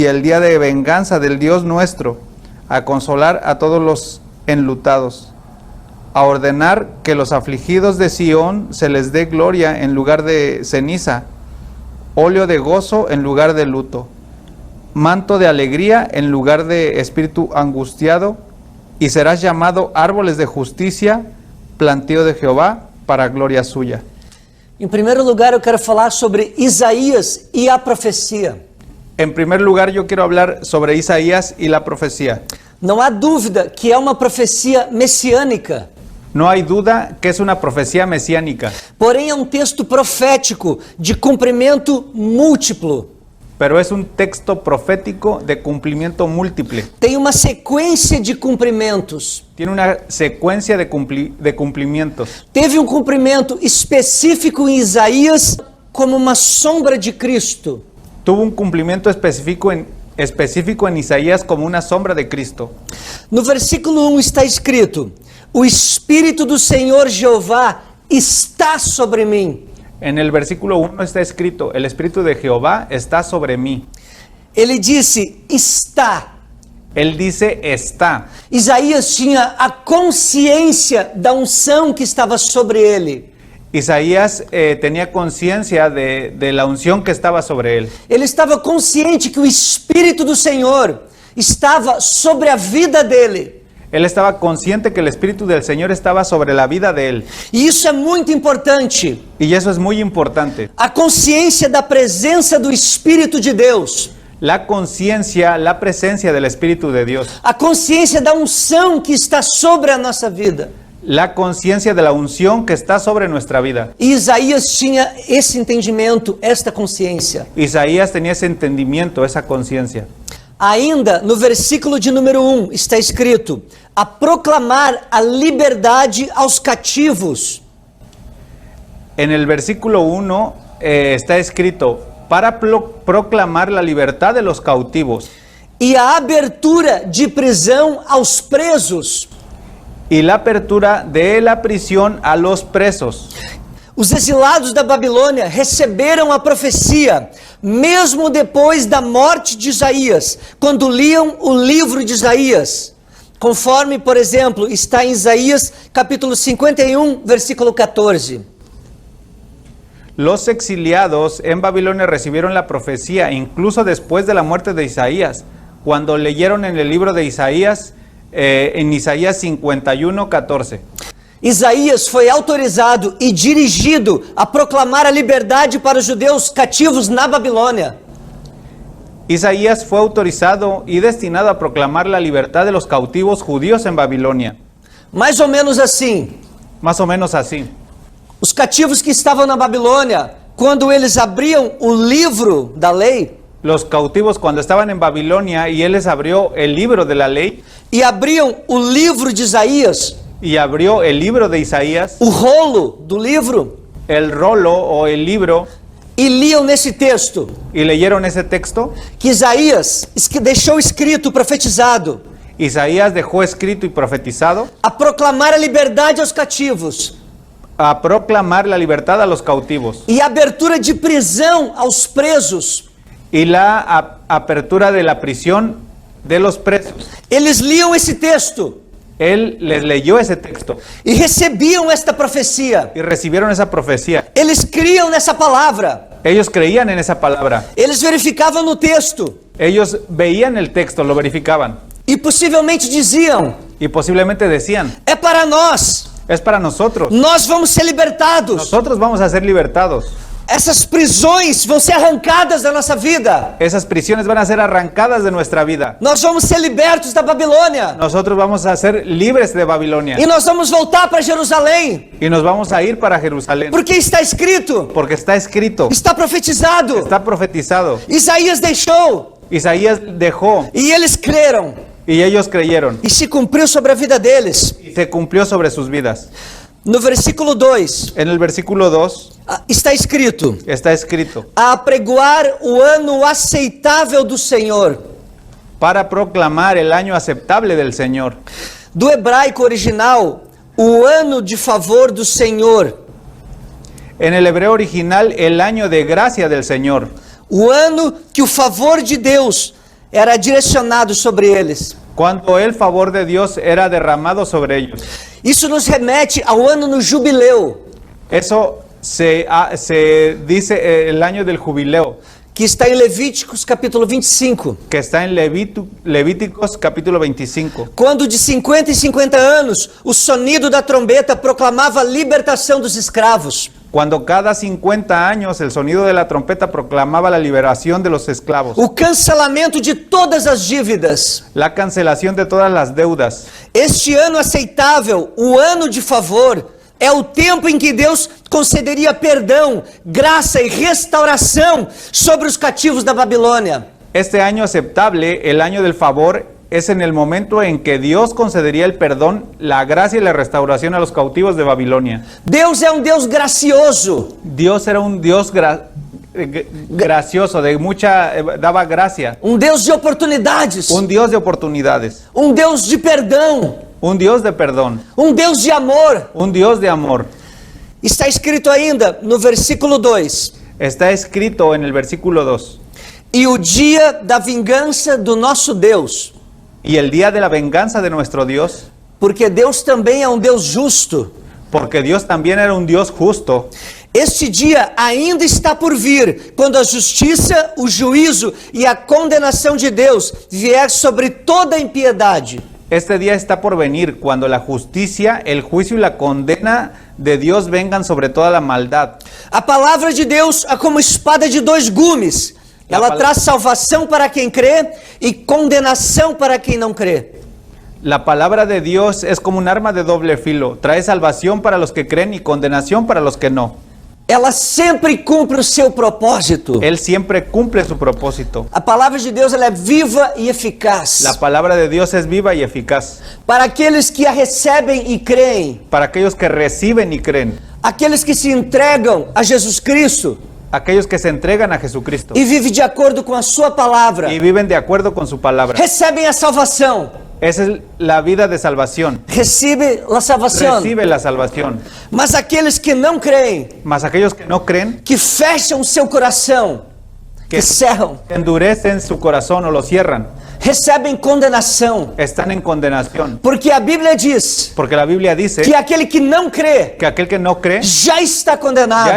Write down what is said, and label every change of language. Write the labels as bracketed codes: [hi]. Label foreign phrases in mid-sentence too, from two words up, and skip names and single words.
[es] el día de venganza del Dios nuestro, a consolar a todos los enlutados, a ordenar que los afligidos de Sión se les dé gloria en lugar de ceniza, óleo de gozo en lugar de luto, manto de alegría en lugar de espíritu angustiado, y serás llamado árboles de justicia, plantío de Jehová, para gloria suya. [pt] Em primeiro lugar, eu quero falar sobre Isaías e a profecia. [es] En primer lugar, yo quiero hablar sobre Isaías y la profecía. [pt] Não há dúvida que é uma profecia messiânica. [es] No hay duda que es una profecía mesiánica, [pt] Porém, é um texto profético de cumprimento múltiplo. [es] pero es un texto profético de cumplimiento múltiple. [pt] Tem uma sequência de cumprimentos. [es] Tiene una secuencia de cumplimientos. [pt] Teve um cumprimento específico em Isaías como uma sombra de Cristo. [es] Tuvo un cumplimiento específico en Isaías como una sombra de Cristo. [pt] No versículo 1 está escrito: O Espírito do Senhor Jeová está sobre mim. [es] En el versículo 1 está escrito, el Espíritu de Jehová está sobre mí. [pt] Ele disse: está. [es] Él dice, está. [pt] Isaías tinha a consciência da unção que estava sobre ele. [es] Isaías tenía conciencia de la unción que estaba sobre él. [pt] Ele estava consciente que o Espírito do Senhor estava sobre a vida dele. [es] Él estaba consciente que el Espíritu del Señor estaba sobre la vida de él. [pt] E isso é muito importante. [es] Y eso es muy importante. [pt] A consciência da presença do Espírito de Deus. [es] La conciencia, la presencia del Espíritu de Dios. [pt] A consciência da unção que está sobre a nossa vida. [es] La conciencia de la unción que está sobre nuestra vida. [pt] E Isaías tinha esse entendimento, esta consciência. [es] Isaías tenía ese entendimiento, esa conciencia. [pt] Ainda no versículo de número 1 está escrito: a proclamar a liberdade aos cativos. [es] En el versículo 1 está escrito, para proclamar la libertad de los cautivos [pt] E a abertura de prisão aos presos. [es] y la apertura de la prisión a los presos. [pt] Os exilados da Babilônia receberam a profecia, mesmo depois da morte de Isaías, quando liam o livro de Isaías. Conforme, por exemplo, está em Isaías capítulo 51, versículo 14. [es] Los exiliados en Babilonia recibieron la profecía incluso después de la muerte de Isaías, cuando leyeron en el libro de Isaías, en Isaías 51, 14. [pt] Isaías foi autorizado e dirigido a proclamar a liberdade para os judeus cativos na Babilônia. [es] Isaías fue autorizado y destinado a proclamar la libertad de los cautivos judíos en Babilonia. [pt] Mais ou menos assim. [es] Más o menos así. [pt] Os cativos que estavam na Babilônia, quando eles abriam o livro da lei, [es] Los cautivos cuando estaban en Babilonia y él les abrió el libro de la ley [pt] e abriam o livro de Isaías, [es] y abrió el libro de Isaías, [pt] o rolo do livro, [es] el rolo o el libro, [pt] e liam nesse texto [es] y leyeron ese texto, [pt] que Isaías deixou escrito, profetizado, [es] Isaías dejó escrito y profetizado [pt] a proclamar a liberdade aos cativos [es] a proclamar la libertad a los cautivos [pt] e a abertura de prisão aos presos. [es] y la apertura de la prisión de los presos. [pt] Eles liam esse texto [es] Él les leyó ese texto [pt] e recebiam esta profecia. [es] y recibieron esa profecía. [pt] Eles criam nessa palavra. [es] Ellos creían en esa palabra. [pt] Eles verificavam no texto [es] Ellos veían el texto, lo verificaban [pt] e possivelmente diziam: [es] y posiblemente decían, [pt] é para nós, [es] es para nosotros. [pt] nós vamos ser libertados. [es] Nosotros vamos a ser libertados. [pt] Essas prisões vão ser arrancadas da nossa vida. [es] Esas prisiones van a ser arrancadas de nuestra vida. [pt] Nós vamos ser libertos da Babilônia. [es] Nosotros vamos a ser libres de Babilonia [pt] E nós vamos voltar para Jerusalém. [es] y nos vamos a ir para Jerusalén. [pt] Porque está escrito, [es] Porque está escrito, [pt] está profetizado. [es] está profetizado. [pt] Isaías deixou [es] Isaías dejó [pt] e eles creram. [es] y ellos creyeron [pt] E se cumpriu sobre a vida deles. [es] y se cumplió sobre sus vidas. [pt] No versículo 2, [es] En el versículo 2 [pt] está escrito: [es] está escrito, [pt] a apregoar o ano aceitável do Senhor. [es] para proclamar el año aceptable del Señor. [pt] Do hebraico original, o ano de favor do Senhor. [es] En el hebreo original, el año de gracia del Señor. [pt] O ano que o favor de Deus era direcionado sobre eles. [es] Cuando el favor de Dios era derramado sobre ellos. [pt] Isso nos remete ao ano no jubileu, [es] Eso se dice el año del jubileo, [pt] que está em Levíticos capítulo 25. [es] que está en Levíticos capítulo 25. [pt] Quando de 50 em 50 anos, o sonido da trombeta proclamava a libertação dos escravos. [es] Cuando cada 50 años el sonido de la trompeta proclamaba la liberación de los esclavos, [pt] O cancelamento de todas as dívidas. [es] la cancelación de todas las deudas. [pt] Este ano aceitável, o ano de favor, é o tempo em que Deus concederia perdão, graça e restauração sobre os cativos da Babilônia. [es] Este año aceptable, el año del favor, es en el momento en que Dios concedería el perdón, la gracia y la restauración a los cautivos de Babilonia. [pt] Deus é um Deus gracioso. [es] Dios era un Dios gracioso, daba gracia, [pt] Um Deus de oportunidades, [es] un Dios de oportunidades, [pt] um Deus de perdão, [es] un Dios de perdón, [pt] um Deus de amor. [es] un Dios de amor. [pt] Está escrito ainda no versículo 2: [es] Está escrito en el versículo 2. [pt] e o dia da vingança do nosso Deus, [es] Y el día de la venganza de nuestro Dios, [pt] porque Deus também é um Deus justo. [es] porque Dios también era un Dios justo. [pt] Este dia ainda está por vir, quando a justiça, o juízo e a condenação de Deus vier sobre toda a impiedade. [es] Este día está por venir, cuando la justicia, el juicio y la condena de Dios vengan sobre toda la maldad. [pt] A palavra de Deus é como espada de dois gumes. Ela traz salvação para quem crê e condenação para quem não crê. [es] La palabra de Dios es como un arma de doble filo. Trae salvación para los que creen y condenación para los que no. [pt] Ela sempre cumpre o seu propósito. [es] Él siempre cumple su propósito. [pt] A palavra de Deus ela é viva e eficaz. [es] La palabra de Dios es viva y eficaz. [pt] Para aqueles que a recebem e creem, [es] Para aquellos que reciben y creen. [pt] aqueles que se entregam a Jesus Cristo [es] Aquellos que se entregan a Jesucristo [pt] e vivem de acordo com a sua palavra, [es] y viven de acuerdo con su palabra. [pt] recebem a salvação. [es] Esa es la vida de salvación. [pt] Recebe a salvação. [es] Recibe la salvación. [pt] Mas aqueles que não creem, [es] Mas aquellos que no creen, [pt] que fecham o seu coração, [es] que cerram, endurecen su corazón o lo cierran, [pt] recebem condenação. [es] están en condenación. [pt] Porque a Bíblia diz [es] Porque la Biblia dice [pt] que aquele que não crê [es] que aquel que no cree [pt] já está [es] ya condenado.